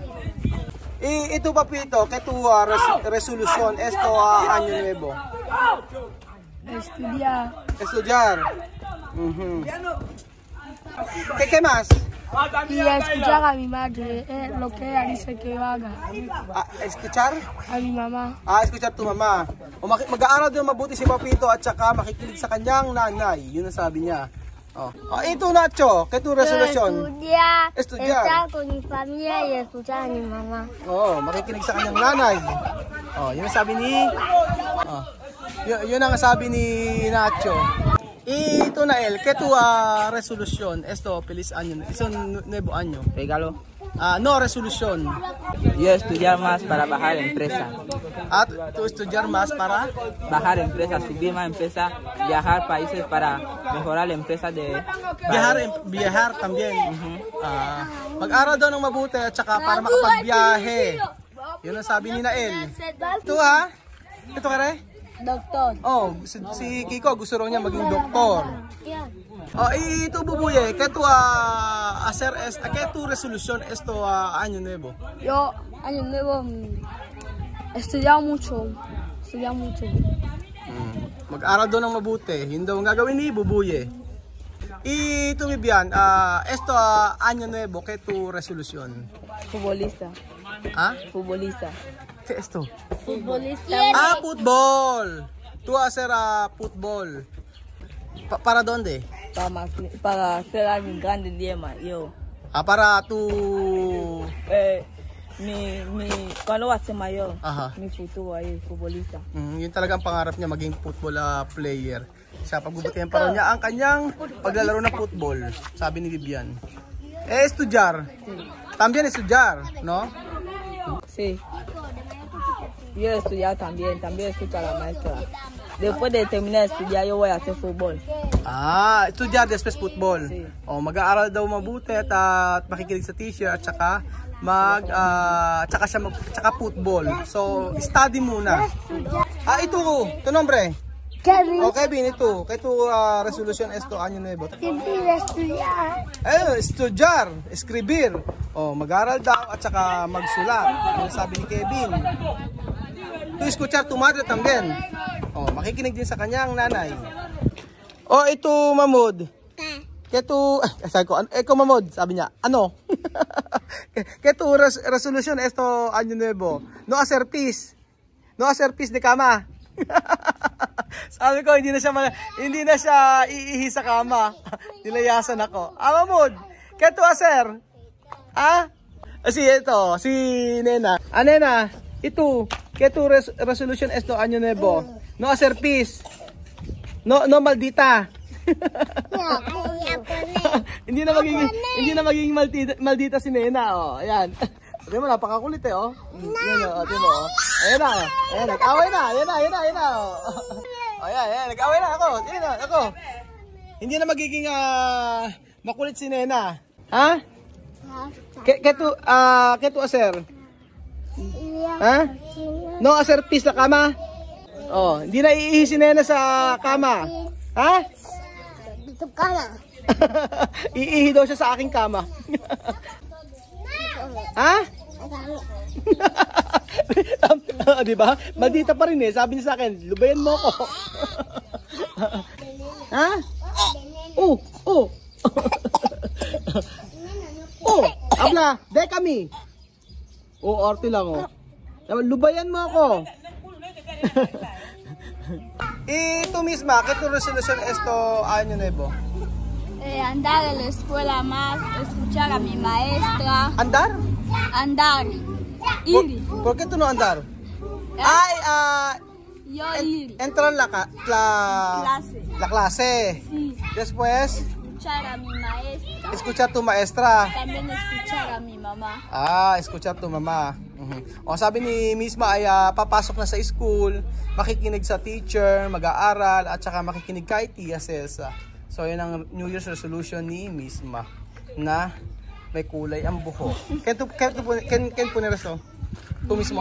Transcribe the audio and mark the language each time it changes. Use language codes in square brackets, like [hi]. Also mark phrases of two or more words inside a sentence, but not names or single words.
[es] Ito papito, ¿qué tu resolución esto año nuevo? Estudiar. Estudiar. ¿Qué más? y escuchar a mi madre lo que ella dice que yo haga. Escuchar? A mi mamá. Escuchar to mama. [tl] Mag-aaral din mabuti si Papito at saka makikinig sa kanyang nanay. Yun ang sabi niya. [es] Ito Nacho, ¿qué tu resolución? Estudiar, estar con mi familia y escuchar a mi mamá. [tl] Makikinig sa kanyang nanay. Yun ang sabi ni yun ang sabi ni Nacho. [es] Ito na ¿qué tu resolución? Esto, feliz año. Es un nuevo año. Regalo. No, resolución. Yo estudiar más para bajar empresa. ¿Tú estudiar más para? Bajar empresa, subir más empresa, viajar países para mejorar la empresa de... Viajar también. [tl] Mag-aral daw ng mabuti at saka para makapagbiyahe. Yun ang sabi ni Nael. Ito Ito ka rin? Doktor. Si Kiko gusto raw niya maging doktor. Ito bubuye, [es] ¿qué tu hacer qué tu resolución esto año nuevo? Yo, año nuevo, estudiar mucho. [tl] Mag-aral daw ng mabuti. Yun daw ang gagawin ni bubuye. Ito Bibian, [es] esto año nuevo, ¿qué tu resolución? Futbolista. Futbolista. ¿Qué esto? Futbolista. Fútbol. Tú hacer fútbol. ¿Para dónde? Para ser alguien grande yo. Para tú... cuando va a ser mayor, mi futuro ahí, futbolista. [tl] Yun talaga ang pangarap niya, maging [en] football player. [tl] Siya, pagbubutihan pa rin niya ang kanyang paglalaro ng football, sabi ni Vivian. [es] Estudiar. También estudiar, ¿no? Sí. Yo estudiar también escucho a la maestra. Después de terminar de estudiar, yo voy a hacer fútbol. Estudiar después football. Sí. [tl] Mag-aaral daw mabuti at makikinig sa teacher at saka tsaka football. So, study muna. Ito nombre. Kevin. Kevin, ito. [es] ¿Qué tu resolución esto año nuevo? Estudiar. Estudiar, escribir. [tl] Mag-aaral daw at saka magsulat. Yung sabi ni Kevin. [es] Tu escuchar tu madre también. [tl] Makikinig din sa kanyang nanay. Ito Mamod. [es] ¿Qué tu [tl] sabi ko, eko Mamod, sabi niya. Ano? [es] ¿Qué tu resolución esto año nuevo? No hacer pis de cama. [tl] Sabi ko hindi na siya iihi sa kama. Nilayasan ako. Mamod, [es] ¿qué tu hacer? [tl] Si Nena. [es] Nena, ito, ¿qué tu resolución esto año nuevo? No hacer pis. No maldita. [tl] Hindi na magiging maldita si Nena, Ayan. Tingnan mo, napakakulit Yan, tingnan mo, Ayan na. Nag-away na. Ayan na. Ayan, nag-away na ako. Tingnan na, ako. Hindi na magiging makulit si Nena. [es] ¿Qué tu hacer? No hacer pis [tl] sa kama? Hindi na iihi si Nena sa kama. Sa kama. Iihi daw siya sa aking kama. Diba? Maldita pa rin sabi niya sa akin, lubayan mo ako. [es] Habla, de kami. [tl] Arte lang lubayan mo ako. [es] Tú misma, ¿qué tu resolución esto año nuevo? Andar en la escuela más, escuchar a mi maestra. ¿Andar? Ir. ¿Por qué tú no andar? Yo ir. Entrar la clase. Sí. Después, Escuchar a mi maestra. escuchar tu maestra. También escuchar a mi mamá. Escuchar tu mama. [tl] Sabi ni misma ay papasok na sa school, makikinig sa teacher, mag-aaral, at saka makikinig kay Tia Celsa. So, yun ang [en] New Year's resolution [tl] ni misma na may kulay ang buhok. Ken po nireso? Tu mismo?